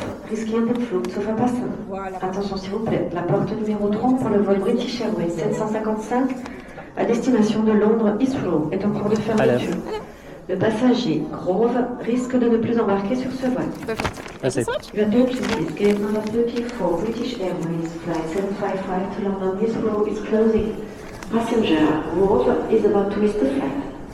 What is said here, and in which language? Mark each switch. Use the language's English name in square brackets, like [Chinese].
[German] risquent den Flug zu verpassen. [French] Attention s'il vous plaît, la porte numéro 3 pour le vol British Airways 755 à destination de Londres Heathrow est en cours de fermeture. Le passager Grove risque de ne plus embarquer sur ce vol. [English] That's it. Your attention please, gate number 34 British Airways flight 755 to London Heathrow is closing. Passenger Grove is about to miss the flight.